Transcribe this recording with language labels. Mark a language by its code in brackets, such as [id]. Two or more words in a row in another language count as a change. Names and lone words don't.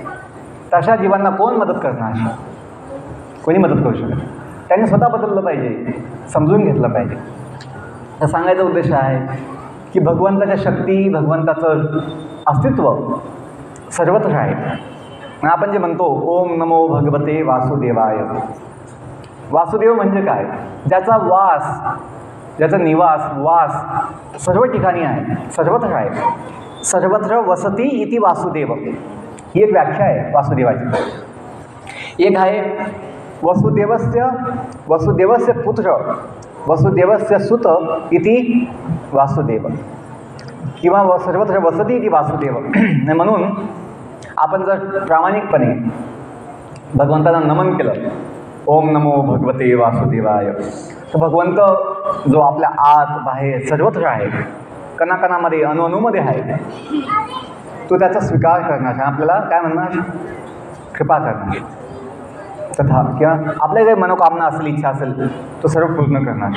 [mr] तशा जीवांना कोण मदत करणार, कोणी मदत करू शकत. त्यांनी स्वतः बदललं पाहिजे, समजून घेतलं पाहिजे. तर सांगायचा उद्देश आहे की भगवंताच्या शक्ती, भगवंताचं अस्तित्व सर्वत्र आहे. आपण जे म्हणतो [sa] ओम नमो भगवते वासुदेवाय. [mr] वासुदेव म्हणजे काय, ज्याचा वास, ज्याचा निवास, वास सर्व ठिकाणी आहे, सर्वत्र आहे. [sa] सर्वत्र वसती इति वासुदेव, [mr] ही एक व्याख्या आहे वासुदेवाची. एक आहे [sa] वसुदेवस्य पुत्र वसुदेवस्य सुत इति वासुदेव, किंवा सर्वत्र वसती इति वासुदेव. [mr] म्हणून आपण जर प्रामाणिकपणे भगवंताला नमन केलं, [sa] ओम नमो भगवते वासुदेवाय. [mr] तर भगवंत जो आपल्या आत बाहेर सर्वत्र आहे, कणाकणामध्ये अणुअणूमध्ये आहे, तो त्याचा स्वीकार करणार, आपल्याला काय म्हणणार, कृपा करणार. तथा किंवा आपल्या काही मनोकामना असेल, इच्छा असेल, तो सर्व पूर्ण करणार.